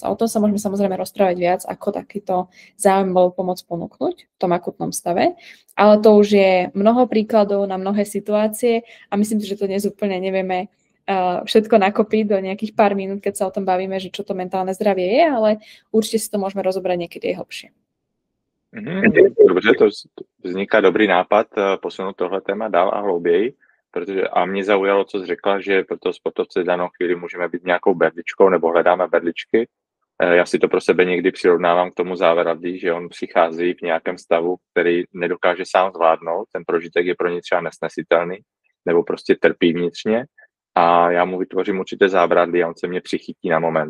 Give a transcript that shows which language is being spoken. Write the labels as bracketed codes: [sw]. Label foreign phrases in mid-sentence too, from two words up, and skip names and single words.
[sk] A o tom sa môžeme samozrejme rozprávať viac, ako takýto záujem bol pomoc ponúknuť v tom akutnom stave. Ale to už je mnoho príkladov na mnohé situácie a myslím si, že to dnes úplne nevieme všetko nakopiť do nejakých pár minút, keď sa o tom bavíme, že čo to mentálne zdravie je, ale určite si to môžeme rozobrať niekedy aj hlbšie. [cs] Dobře, to vzniká dobrý nápad posunout tohle téma dál a hlouběji. A mě zaujalo, co jsi řekla, že pro toho sportovce danou chvíli můžeme být nějakou berličkou nebo hledáme berličky. Já si to pro sebe někdy přirovnávám k tomu závěradlí, že on přichází v nějakém stavu, který nedokáže sám zvládnout, ten prožitek je pro ně třeba nesnesitelný nebo prostě trpí vnitřně a já mu vytvořím určité zábradlí a on se mě přichytí na moment.